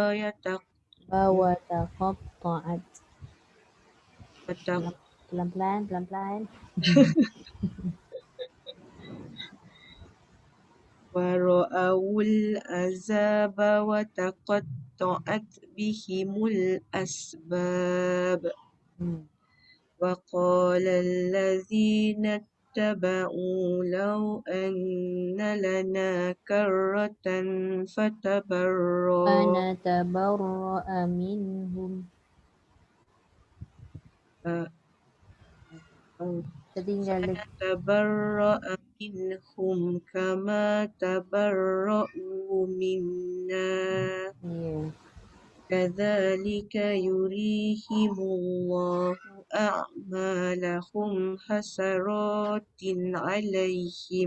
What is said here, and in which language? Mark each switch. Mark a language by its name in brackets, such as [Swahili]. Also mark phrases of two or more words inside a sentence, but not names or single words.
[Arabic] بوا تقطعت. [Indonesian] Pelan-pelan. [Arabic] ورأوا العذاب وتقطعت بهم الأسباب وقال الذين اتبعوا لو أن لنا كرة فنتبرأ منهم. [Indonesian] Tertinggal lagi. [Arabic] تبرأ منهم كما تبرأوا منا [Indonesian] Ya. [Arabic] كذلك يريهم الله أعمالهم حسرات عليهم